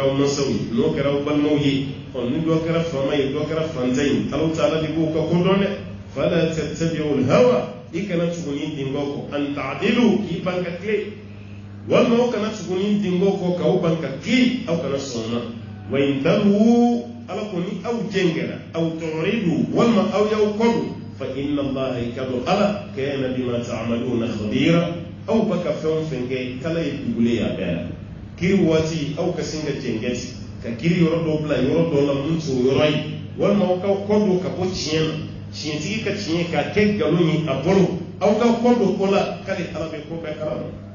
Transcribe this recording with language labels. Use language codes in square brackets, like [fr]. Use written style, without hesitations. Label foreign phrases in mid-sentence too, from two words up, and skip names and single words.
[bm] aw mansaw ye n'o kɛra aw balimaw ye ni dɔ kɛra faama ye dɔ kɛra fantan ye Alahu Taala de b'o ka ko dɔn dɛ [ar] فلا تتبعوا الهوى [bm] i kana tuguni dingo ko an ta'dilu k'i ban ka tile walima aw kana tuguni dingo ko k'aw ban ka tile aw kana sɔn na [ar] وإن تلووا [bm] ala ko ni aw jɛngɛra aw turidu walima aw y'aw kɔdu [ar] فإن الله يكاد على كان بما تعملون خبيرا [bm] aw baka fɛn o fɛn kɛ kala ye dugule y'a bɛɛ la kiri waati aw ka sin ka jɛngɛti ka kiri yɔrɔ dɔ bila yɔrɔ dɔ la mun t'o yɔrɔ ye walima aw ka kɔ don ka bɔ tiɲɛ na tiɲɛtigi ka tiɲɛ k'a kɛ nkalon ye a bolo aw ka kɔ don ko la k'ale ala bɛ ko bɛɛ kalama